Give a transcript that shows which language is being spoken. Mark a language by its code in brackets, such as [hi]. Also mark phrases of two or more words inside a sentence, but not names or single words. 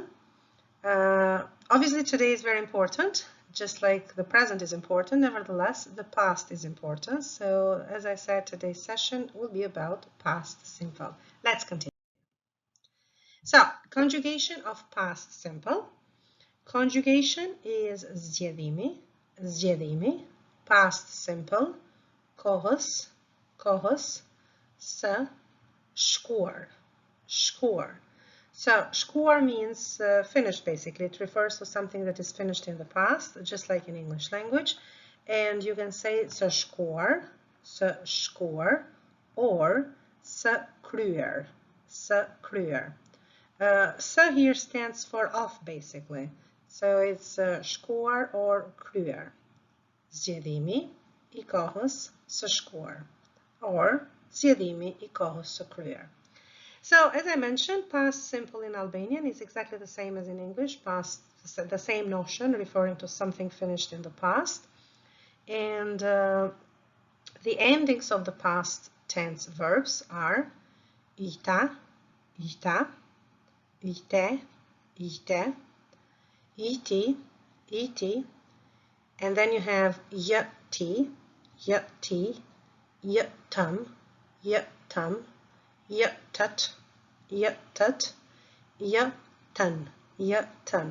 [en] Obviously today is very important, just like the present is important. Nevertheless, the past is important. So as I said, today's session will be about past simple. Let's continue. So, conjugation of past simple. Conjugation is zgjedhimi, past simple, [sq] kohës, së, shkuar. [en] So, shkuar means finished, basically. It refers to something that is finished in the past, just like in English language. And you can say [sq] së shkuar, [en] or [sq] së kryer. [en] Së here stands for of, basically. So it's shkuar or kryer. [sq] Zgjedhimi I kohës së shkuar, or zgjedhimi I kohës së kryer. [en] So, as I mentioned, past simple in Albanian is exactly the same as in English. Past, the same notion, referring to something finished in the past. And the endings of the past tense verbs are ita, ite, iti, and then you have yati, yatam, yatat, yatan.